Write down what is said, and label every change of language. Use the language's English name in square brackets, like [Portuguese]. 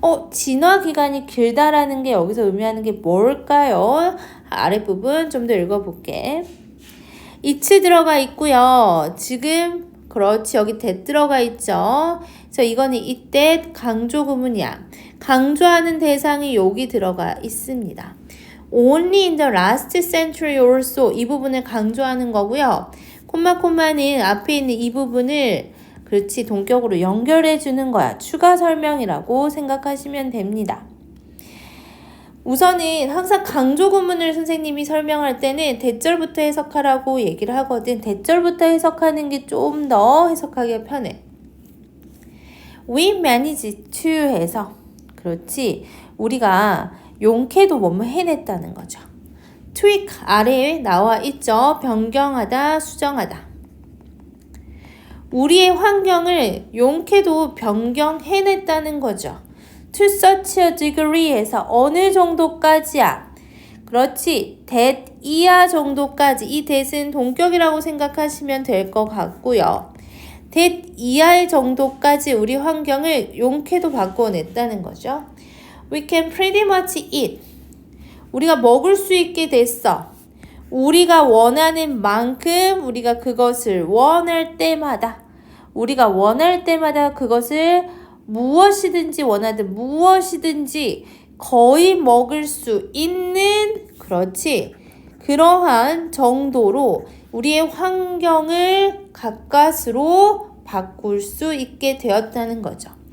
[Korean] 진화 기간이 길다라는 게 여기서 의미하는 게 뭘까요? 아랫부분 좀 더 읽어볼게. it's 들어가 있고요. 지금 그렇지. 여기 that 들어가 있죠. 그래서 이거는 이때 강조 구문이야. 강조하는 대상이 여기 들어가 있습니다. [English] Only in the last century or so [Korean] 이 부분을 강조하는 거고요. 콤마는 앞에 있는 이 부분을 그렇지 동격으로 연결해 주는 거야. 추가 설명이라고 생각하시면 됩니다. 우선은 항상 강조 구문을 선생님이 설명할 때는 대절부터 해석하라고 얘기를 하거든. 대절부터 해석하는 게 좀 더 해석하기가 편해. [English] We managed to [Korean] 해서 그렇지. 우리가 용케도 뭐뭐 해냈다는 거죠. tweak 아래에 나와 있죠. 변경하다, 수정하다. 우리의 환경을 용케도 변경해냈다는 거죠. [English] To such a degree에서 [Korean] 어느 정도까지야. 그렇지. that 이하 정도까지. 이 that은 동격이라고 생각하시면 될 것 같고요. that 이하의 정도까지 우리 환경을 용케도 바꿔냈다는 거죠. [English] We can pretty much eat. [Korean] 우리가 먹을 수 있게 됐어. 우리가 원하는 만큼 우리가 그것을 원할 때마다 우리가 원할 때마다 그것을 무엇이든지 원하든 무엇이든지 거의 먹을 수 있는 그렇지 그러한 정도로 우리의 환경을 가까스로 바꿀 수 있게 되었다는 거죠.